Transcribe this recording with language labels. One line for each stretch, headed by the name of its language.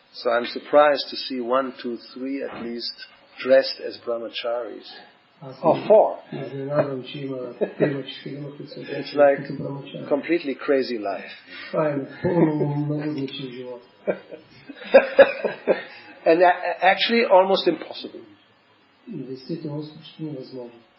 English: So I'm surprised to see 1, 2, 3 at least dressed as brahmacharis. Or 4.
Bulgarian: Изненадвам, че има 3-4, които са
English: It's like completely crazy life.
Bulgarian: Това е пълно налудничен живот.
English: And actually almost impossible.
Bulgarian: Действително почти невъзможно.